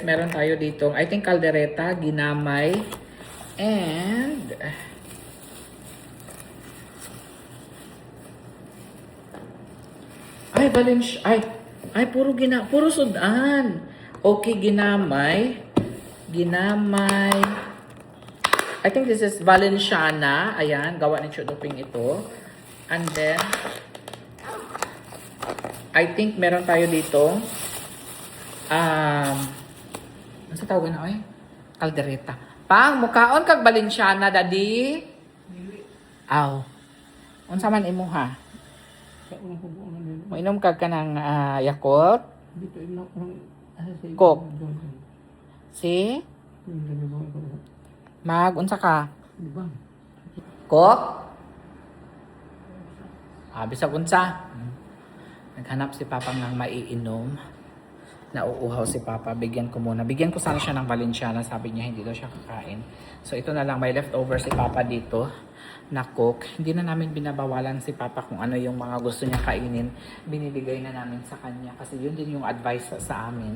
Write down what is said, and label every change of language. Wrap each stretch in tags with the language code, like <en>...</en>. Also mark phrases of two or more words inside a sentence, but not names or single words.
<tl>Meron tayo dito,</tl> <en>I think,</en> <tl>kaldereta, ginamay, and ay, balance, ay, puro sudan. Okay, ginamay.</tl> <en>I think this is Valenciana.</en> <tl>Ayan, gawa ni Chuduping ito.</tl> <en>And then, I think</en> <tl>meron tayo dito. Ano sa tawag na, ay? Kaldereta. Pang,</tl> <ceb>mukaon kag Valenciana, daddy? Aw. Unsa man imo ha? Mainom kag ka ng Yakult? Coke. Si? Unsa ka? Coke? Bisag unsa?</ceb> <tl>Naghanap si Papa ng maiinom. Nauuhaw si Papa. Bigyan ko muna. Bigyan ko sana siya ng Valenciana. Sabi niya hindi daw siya kakain. So ito na lang. May leftover si Papa dito na Coke. Hindi na namin binabawalan si Papa kung ano yung mga gusto niya kainin. Binibigay na namin sa kanya. Kasi yun din yung advice sa amin.</tl>